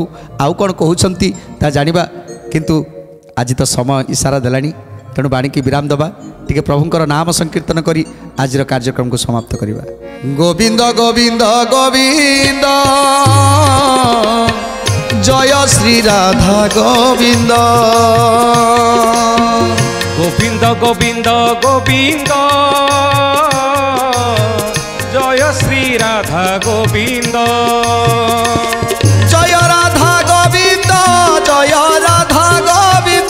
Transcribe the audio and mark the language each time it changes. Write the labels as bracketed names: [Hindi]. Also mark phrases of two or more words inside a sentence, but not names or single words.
[Odia] ଆଉ କ'ଣ କହୁଛନ୍ତି ତା ଜାଣିବା, କିନ୍ତୁ ଆଜି ତ ସମୟ ଇସାରା ଦେଲାଣି, ତେଣୁ ବାଣୀକି ବିରାମ ଦେବା। ଟିକେ ପ୍ରଭୁଙ୍କର ନାମ ସଂକୀର୍ତ୍ତନ କରି ଆଜିର କାର୍ଯ୍ୟକ୍ରମକୁ ସମାପ୍ତ କରିବା। ଗୋବିନ୍ଦ ଗୋବିନ୍ଦ ଗୋବିନ୍ଦ, ଜୟ ଶ୍ରୀ ରାଧା ଗୋବିନ୍ଦ। [Bangla] গোবিন্দ গোবিন্দ গোবিন্দ, জয় শ্রী রাধা গোবিন্দ। জয় রাধা গোবিন্দ, জয় রাধা গোবিন্দ,